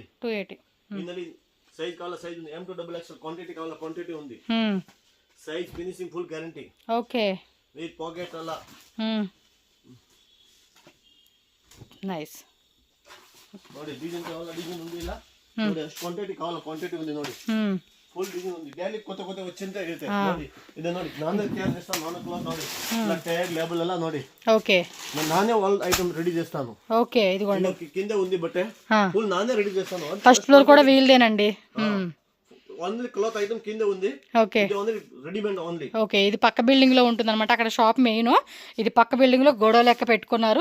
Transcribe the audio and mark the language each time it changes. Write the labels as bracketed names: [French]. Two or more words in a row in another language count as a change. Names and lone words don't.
[Telugu] 280. ఇందులో సైజ్ కావాలా సైజ్ ఉంది. M2XL క్వాంటిటీ కావాలా క్వాంటిటీ ఉంది. [English] size finishing full guarantee. [Telugu] ఓకే, [English] with pocket అలా. నైస్. [Telugu] ನೋಡಿ డిజైన్ కావాలా డిజైన్ ఉంది. ఇలా [Kannada] ನೋಡಿ ಎಷ್ಟು [Telugu] క్వాంటిటీ కావాలా క్వాంటిటీ ఉంది. ನೋಡಿ [English] full design [Telugu] ఉంది. డైలీ కొత్త కొత్త వచ్చింటే ಇರುತ್ತೆ. [Kannada] ನೋಡಿ ಇದು ನೋಡಿ ನಾನೇ ತಯಾರು [Telugu] చేస్తాను. నాన్న క్లాత్ ನೋಡಿ ఇలా [English] tag label [Kannada] ಎಲ್ಲ ನೋಡಿ. [Telugu] ఓకే, నానే [English] all item [Telugu] రెడీ చేస్తాను. ఓకే, ఇదిగోండి కింద ఉంది బట్టే ఫుల్ నానే రెడీ చేస్తాను. [English] first floor [Telugu] కూడా వీల్దేనండి. [English] only cloth item [Telugu] కింద ఉంది. ఓకే, [English] ఇది only readymade only. [Telugu] ఓకే, ఇది పక్క బిల్డింగ్ లో ఉంటుంది అనమాట. అక్కడ [English] shop main, [Telugu] ఇది పక్క బిల్డింగ్ లో గొడవ లెక్క పెట్టుకున్నారు.